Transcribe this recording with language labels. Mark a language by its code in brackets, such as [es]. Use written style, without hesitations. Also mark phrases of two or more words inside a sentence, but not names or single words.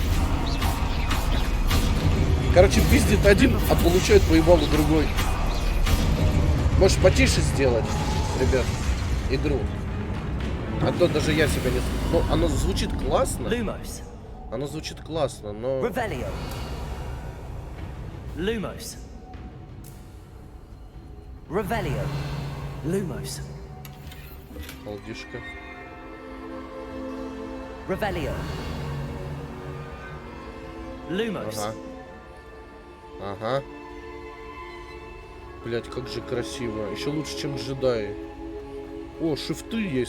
[ru] Короче, пиздит один, а получает по ебалу другой. Можешь потише сделать, ребят, игру. А то даже я себя не... Ну, оно звучит классно. Lumos. Оно звучит классно, но... Revelio. Lumos. Revelio. Lumos. Холдишка. Revelio. Lumos. Ага. Ага. Блять, как же красиво. Еще лучше, чем джедаи. О, шифты есть.